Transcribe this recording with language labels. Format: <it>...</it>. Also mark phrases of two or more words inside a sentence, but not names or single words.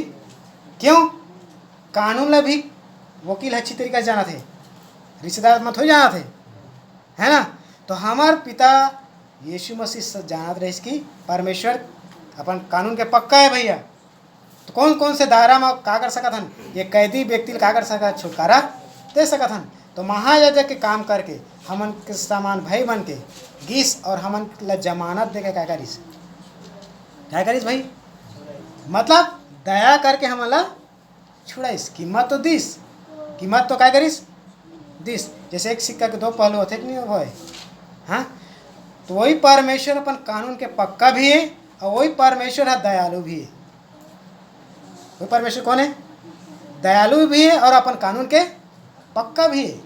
<hne>क्यों, कानून ला भी वकील अच्छी तरीके से जाना थे, रिश्तेदार में थोड़ी जाना थे, है ना। तो हमार पिता यीशु मसीह से जानत रहे कि परमेश्वर अपन कानून के पक्का है भैया। तो कौन कौन से दायरा में का कर सकत हन, ये कैदी व्यक्ति का कर सकत, छुटकारा दे सकत हन। तो महायाजक के काम करके हमन के समान भाई बन के गिस, और हमन ला जमानत दे के क्या करिस भाई, मतलब दया करके हमला छुड़ाइस। कीमत तो दिस, कीमत तो क्या करिस दिस। जैसे एक सिक्का के 2 पहलू होते कि नहीं हो, हाँ। तो वही परमेश्वर अपन कानून के पक्का भी है, और वही परमेश्वर है दयालु भी है। वही परमेश्वर कौन है, दयालु भी है और अपन कानून के पक्का भी है।</hne>